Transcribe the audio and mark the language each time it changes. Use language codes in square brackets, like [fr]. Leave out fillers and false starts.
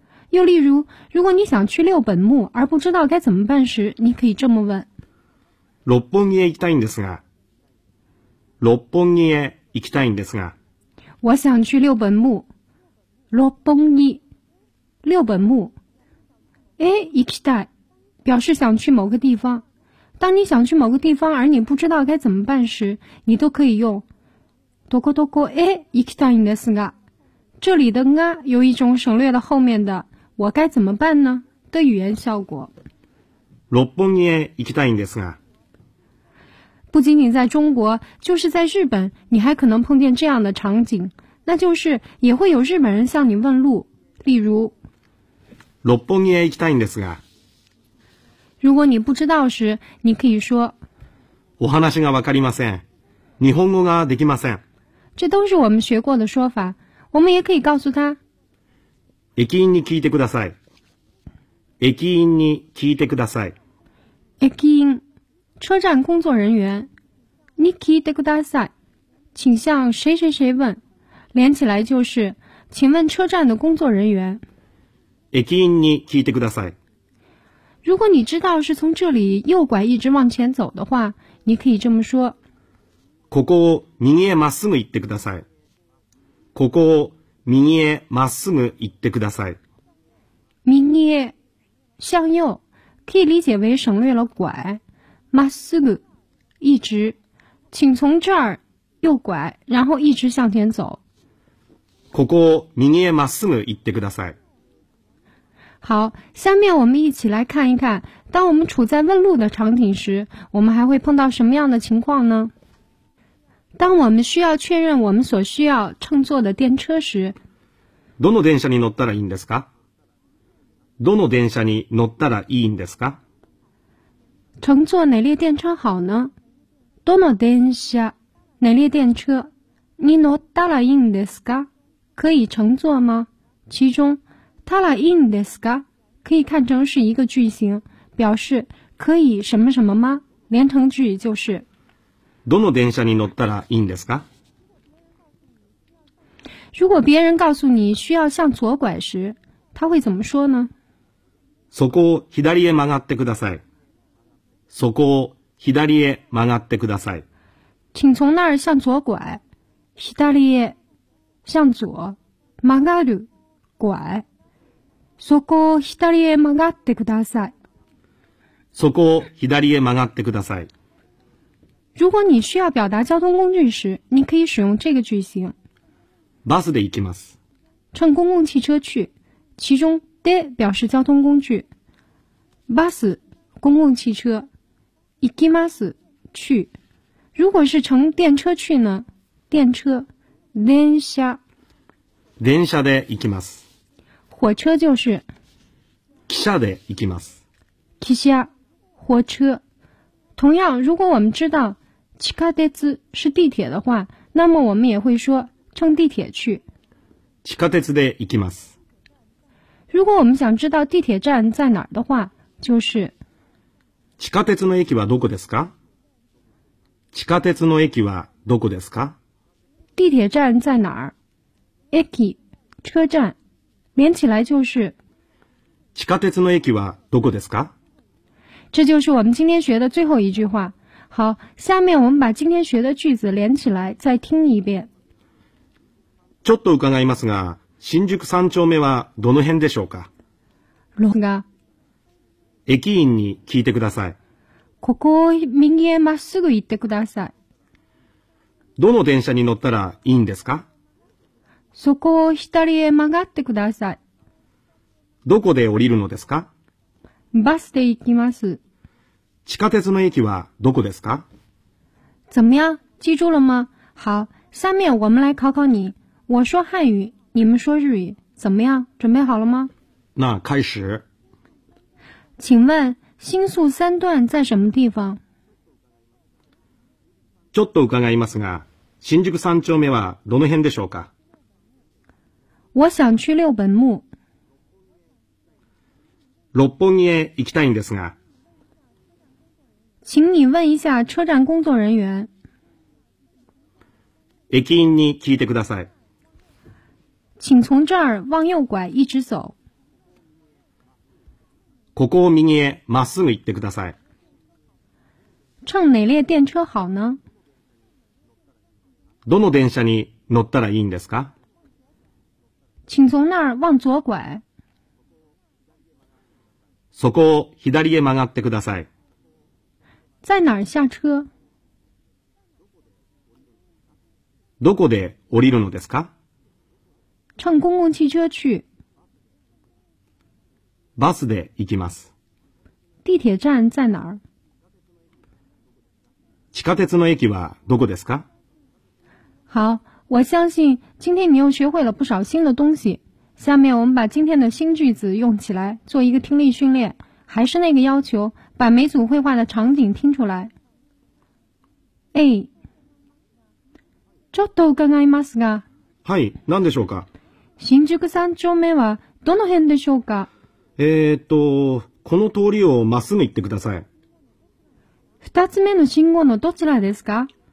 [zh] 又例如，如果你想去六本木而不知道该怎么办时，你可以这么问： [ja] 六本木へ行きたいんですが。六本木へ行きたいんですが。 [zh] 我想去六本木。六本木，六本木。 [ja] え、行きたい， [zh] 表示想去某个地方。当你想去某个地方而你不知道该怎么办时，你都可以用 [ja] どこどこへ行きたいんですが。 [zh] 这里的啊有一种省略了后面的我该怎么办呢的语言效果。 [ja] 六本木へ行きたいんですが。 [zh] 不仅仅在中国，就是在日本，你还可能碰见这样的场景，那就是也会有日本人向你问路，例如。 [ja] 六本木へ行きたいんですが。 [zh] 如果你不知道时，你可以说。 [ja] お話がわかりません。日本語ができません。 [zh] 这都是我们学过的说法。我们也可以告诉他。 [ja] 駅員に聞いてください。駅員に聞いてください。駅員， [zh] 车站工作人员。 [ja] に聞いてください。 [zh] 请向谁谁谁问。连起来就是，请问车站的工作人员。駅員に聞いてください。如果你知道是从这里右拐一直往前走的话，你可以这么说。 [ja] ここを右へまっすぐ行ってください。ここを右へまっすぐ行ってください。 [zh] 右へ、向右、可以理解为省略了拐。 [ja] まっすぐ、 [zh] 一直。请从这儿右拐、然后一直向前走。 [ja] ここを右へまっすぐ行ってください。 [zh] 好、下面我们一起来看一看、当我们处在问路的场景时、我们还会碰到什么样的情况呢？当我们需要确认我们所需要乘坐的电车时， [ja] どの電車に乗ったらいいんですか？どの電車に乗ったらいいんですか？ [zh] 乘坐哪列电车好呢？ [ja] どの電車、 [zh] 哪列电车 [ja] に乗ったらいいんですか？ [zh] 可以乘坐吗？其中， [ja] たらいいんですか？ [zh] 可以看成是一个句型，表示可以什么什么吗？连成句就是。 [ja] どの電車に乗ったらいいんですか？ [zh] 如果别人告诉你需要向左拐时，他会怎么说呢？ [ja] そこを左へ曲がってください。そこを左へ曲がってください。 [zh] 请从那儿向左拐。左へ向左。曲がる拐。 [ja] そこを左へ曲がってください。そこを左へ曲がってください。 [zh] 如果你需要表达交通工具时，你可以使用这个句型。 [ja] バスで行きます。 [zh] 乘公共汽车去，其中で表示交通工具。バス，公共汽车。行きます，去。如果是乘电车去呢？电车。電車。 [ja] 電車で行きます。 [zh] 火车就是。 [ja] 汽車で行きます。 [zh] 汽車，火车。同样，如果我们知道地下鉄是地铁的话，那么我们也会说乘地铁去。 [ja] 地下鉄で行きます。 [zh] 如果我们想知道地铁站在哪儿的话，就是。 [ja] 地下鉄の駅はどこですか？地下鉄の駅はどこですか？ [zh] 地铁站在哪儿？駅，车站，连起来就是。 [ja] 地下鉄の駅はどこですか？ [zh] 这就是我们今天学的最后一句话。好，下面我们把今天学的句子连起来再听一遍。 [ja] ちょっと伺いますが、新宿三丁目はどの辺でしょうか？ロンガ。駅員に聞いてください。ここを右へまっすぐ行ってください。どの電車に乗ったらいいんですか？そこを左へ曲がってください。どこで降りるのですか？バスで行きます。地下鉄の駅はどこですか？ [zh] 怎么样？记住了吗？好，下面我们来考考你。我说汉语，你们说日语，怎么样？准备好了吗？那开始。请问新宿三段在什么地方？ [ja] ちょっと伺いますが、新宿三丁目はどの辺でしょうか？ [zh] 我想去六本木。 [ja] 六本木へ行きたいんですが。 [zh] 请你问一下车站工作人员。 [ja] 駅員に聞いてください。 [zh] 请从这儿往右拐一直走。 [ja] ここを右へまっすぐ行ってください。 [zh] 乘哪列电车好呢？ [ja] どの電車に乗ったらいいんですか？ [zh] 请从那儿往左拐。 [ja] そこを左へ曲がってください。 [zh] 在哪儿下车？ [ja] どこで降りるのですか？ [zh] 乘公共汽车去。 [ja] バスで行きます。 [zh] 地铁站在哪儿？ [ja] 地下鉄の駅はどこですか？ [zh] 好，我相信今天你又学会了不少新的东西。下面我们把今天的新句子用起来做一个听力训练，还是那个要求，把每组绘画的场景听出来。 [ja] A、ちょっと伺いますが。はい、何でしょうか。新宿三丁目はどの辺でしょうか。この通りをまっすぐ行ってください。二つ目の信号のどちらですか。